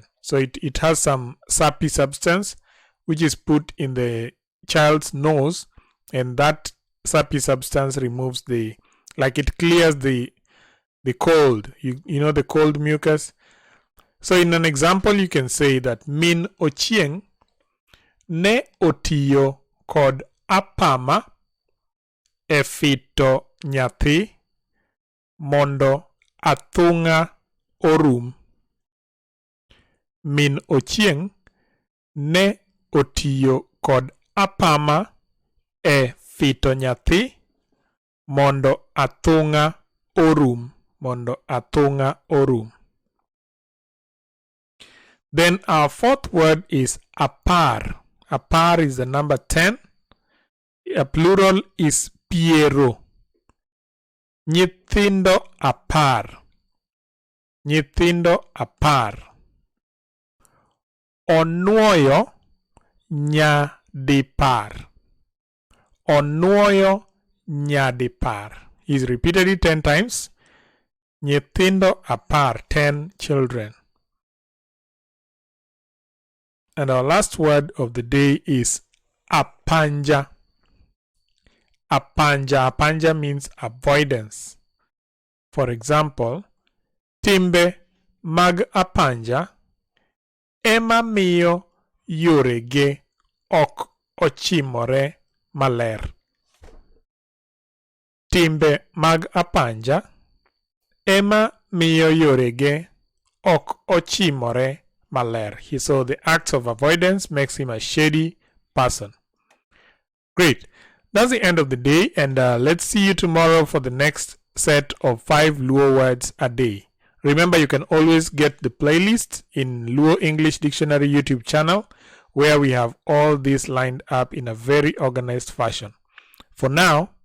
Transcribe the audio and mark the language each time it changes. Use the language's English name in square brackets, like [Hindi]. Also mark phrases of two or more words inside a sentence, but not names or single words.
[English] So it has some sappy substance which is put in the child's nose, and that sappy substance removes it clears the cold, you know, the cold mucus. So in an example you can say that [Luo (Kenya and Tanzania)] min ochieng ne otiyo kod apama e fito nyathi mondo athung'a orum. Min ochieng ne otiyo kod apama e fito nyathi mondo athung'a orum. Mondo athung'a orum. [English] Then our fourth word is apar. Apar is the number 10. A plural is piero. [Luo (Kenya and Tanzania)] Nyithindo apar. Nyithindo apar. Onuoyo nyadipar. Onuoyo nyadipar. [English] He's repeated it 10 times. [Luo (Kenya and Tanzania)] Nyithindo apar, [English] 10 children. And our last word of the day is apanja. Apanja. Apanja means avoidance. For example, [Luo (Kenya and Tanzania)] timbe mag apanja ema miyo yorege ok ochimore maler. Timbe mag apanja ema miyo yorege ok ochimore maler. [English] So the acts of avoidance makes him a shady person. Great. That's the end of the day, and let's see you tomorrow for the next set of 5 Luo words a day. Remember, you can always get the playlist in Luo English Dictionary YouTube channel, where we have all these lined up in a very organized fashion.